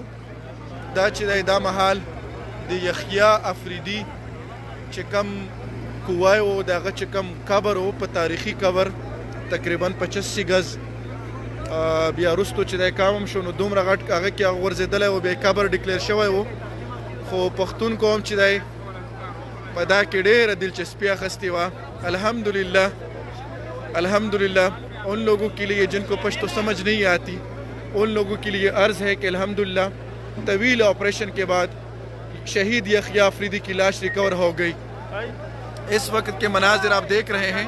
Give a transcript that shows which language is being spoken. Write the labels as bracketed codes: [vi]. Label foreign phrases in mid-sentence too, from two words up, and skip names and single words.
[ps] دا چې دی دا مهال د یحیی افریدي چې کوم کوای و د هغه چې کوم قبر و په تاریخي قبر تقریبا 85 ګز بیا وروستو چې دی کام هم شو نو دومره غټ هغه کې هغه غورځېدلی و بیا قبر ډکلیر شوی و. خو پښتون قوم چې دی په دا کې ډېره دلچسپي اخیستې وه. [ur] الحمدللہ ان لوگوں کے لیے جن کو پشتو سمجھ نہیں آتی ان لوگوں کے لیے عرض ہے کہ الحمدللہ طویل آپریشن کے بعد شہید یحیی افریدی کی لاش ریکور ہو گئی. اس وقت کے مناظر آپ دیکھ رہے ہیں.